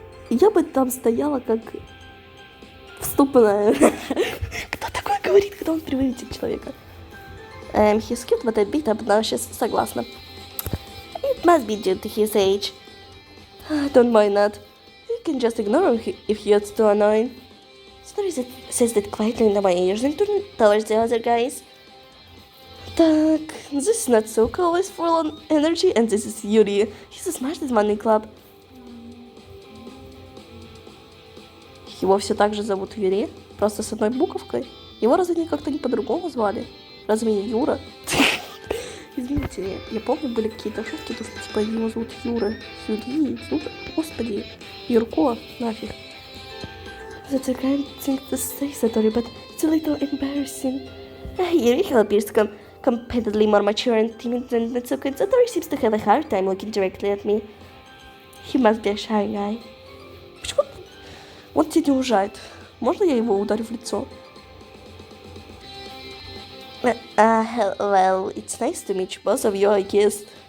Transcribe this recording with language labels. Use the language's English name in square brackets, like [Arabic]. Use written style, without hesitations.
[Russian] Я бы там стояла как вступная. Кто такое говорит, когда он приветит человека? [English] He's cute, but a bit obnoxious. [Russian] Согласна. [English] It must be due to his age. Don't mind that. You can just ignore him if he gets too annoying. Story says that quietly into my ears and turn towards the other guys. Так, this is Natsuko, always full on energy, and this is Yuri. He's the smartest one in club. [Russian] Его все так же зовут Юрий, просто с одной буковкой. Его разве они как-то не по-другому звали? Разве не Юра? Извините, я помню, были какие-то шутки, то что типа его зовут Юра. Юрий, господи, Юрко, нафиг. [English] That's a kind thing to say, Satori, but it's a little embarrassing. Yuri appears competently more mature and timid than Natsuko, and Satori seems to have a hard time looking directly at me. He must be a shy guy. [Russian] Почему он тебя не уважает? Можно я его ударю в лицо? [English] Well, it's nice to meet you, both of you, I guess.